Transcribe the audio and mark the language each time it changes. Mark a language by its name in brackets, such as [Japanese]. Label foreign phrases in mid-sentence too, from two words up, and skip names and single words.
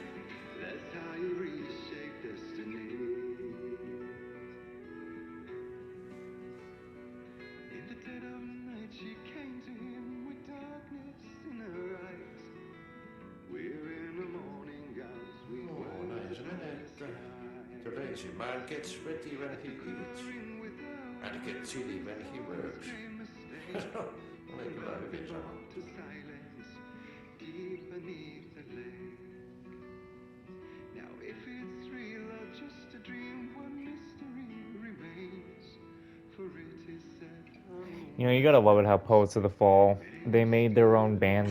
[English] That's how you reshape destiny. In the dead of night, she came to him with darkness in her eyes. We're in the morning gowns, we [Finnish] Näin se menee, että [English] the lazy man gets sweaty when he eats. And gets silly when he works. [Finnish] Oli kyllä hyvin sanottu. [English] to silence deep beneath the lake. Now if it's real or just a dream, what mystery remains? For it is said You know, you gotta love it how Poets of the Fall, they made their own band.